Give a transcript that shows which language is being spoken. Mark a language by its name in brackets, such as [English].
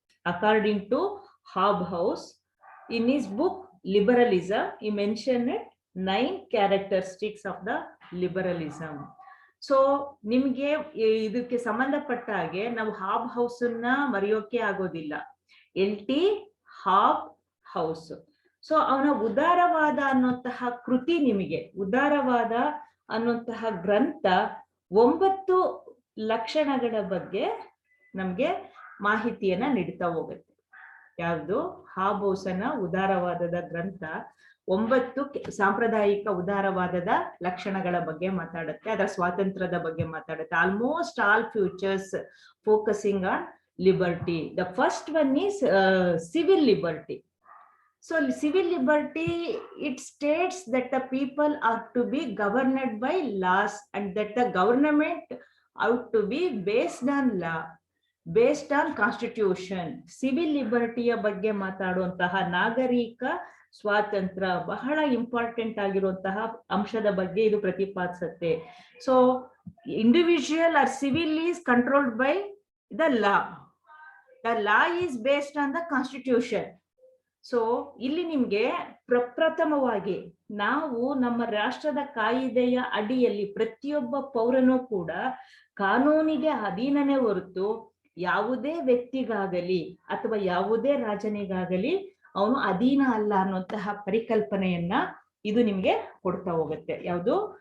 [English] According to Hobhouse, in his book Liberalism, he mentioned 9 characteristics of the liberalism. [Kannada] So ನಿಮ್ಗೆ ಇದಕ್ಕೆ ಸಂಬಂಧಪಟ್ಟ ಹಾಗೆ ನಾವು Hobhouse ಅನ್ನ ಮರೆಯೋಕೆ ಆಗೋದಿಲ್ಲ. LT Hobhouse. ಸೊ ಅವನ ಉದಾರವಾದ ಅನ್ನುವಂತಹ ಕೃತಿ, ನಿಮಗೆ ಉದಾರವಾದ ಅನ್ನುವಂತಹ ಗ್ರಂಥ 9 ಲಕ್ಷಣಗಳ ಬಗ್ಗೆ ನಮ್ಗೆ ಮಾಹಿತಿಯನ್ನ ನೀಡ್ತಾ ಹೋಗುತ್ತೆ. ಯಾವುದು? Hobhouse ಉದಾರವಾದದ ಗ್ರಂಥ 9 ಸಾಂಪ್ರದಾಯಿಕ ಉದಾರವಾದದ ಲಕ್ಷಣಗಳ ಬಗ್ಗೆ ಮಾತಾಡುತ್ತೆ, ಅದರ ಸ್ವಾತಂತ್ರ್ಯದ ಬಗ್ಗೆ ಮಾತಾಡುತ್ತೆ. [English] Almost all futures focusing on liberty. The first one is civil liberty. So civil liberty, it states that the people are to be governed by laws and that the government ought to be based on law, based on constitution. [Kannada] Civil liberty ಬಗ್ಗೆ ಮಾತಾಡುವಂತಹ ನಾಗರಿಕ ಸ್ವಾತಂತ್ರ್ಯ ಬಹಳ important ಆಗಿರುವಂತಹ ಅಂಶದ ಬಗ್ಗೆ ಇದು ಪ್ರತಿಪಾದಿಸುತ್ತೆ. [English] So individual or civil is controlled by the law. The law is based on the constitution. [Kannada] So ಇಲ್ಲಿ ನಿಮ್ಗೆ ಪ್ರಪ್ರಥಮವಾಗಿ ನಾವು ನಮ್ಮ ರಾಷ್ಟ್ರದ ಕಾಯಿದೆಯ ಅಡಿಯಲ್ಲಿ ಪ್ರತಿಯೊಬ್ಬ ಪೌರನೂ ಕೂಡ ಕಾನೂನಿಗೆ ಅಧೀನನೇ ಹೊರತು ಯಾವುದೇ ವ್ಯಕ್ತಿಗಾಗಲಿ ಅಥವಾ ಯಾವುದೇ ರಾಜನಿಗಾಗಲಿ ಅವನು ಅಧೀನ ಅಲ್ಲ ಅನ್ನುವಂತಹ ಪರಿಕಲ್ಪನೆಯನ್ನ ಇದು ನಿಮ್ಗೆ ಕೊಡ್ತಾ ಹೋಗುತ್ತೆ. ಯಾವುದು?